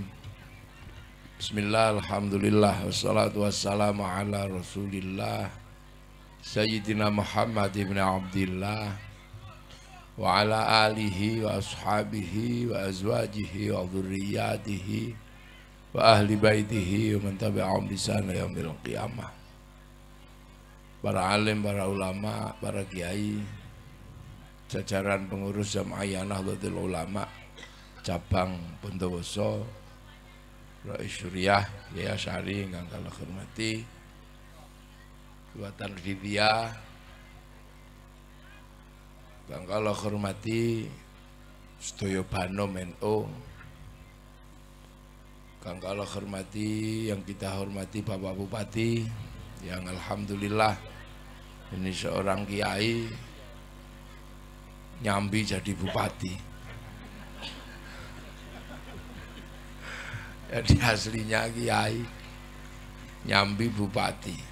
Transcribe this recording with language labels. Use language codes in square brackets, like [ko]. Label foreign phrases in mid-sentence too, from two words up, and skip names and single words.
[ar] بسم الله، الحمد لله، والصلاة والسلام على رسول الله سيدنا محمد بن عبد الله وعلى آله وأصحابه وأزواجه وذرياته وأهل بيته ومن تبعهم بإحسان إلى يوم القيامة. [jv] Para alim, para ulama, para kiai, jajaran pengurus Jamaah Nahdlatul Ulama cabang Bondowoso, Rais Syuriah, Yaya Syari ingkang kula hormati, Kekuatan Ridya ingkang kula hormati, sedaya Banom NU ingkang kula hormati, [id] yang kita hormati Bapak Bupati yang alhamdulillah ini seorang kiai nyambi jadi bupati. Jadi aslinya kiai nyambi bupati.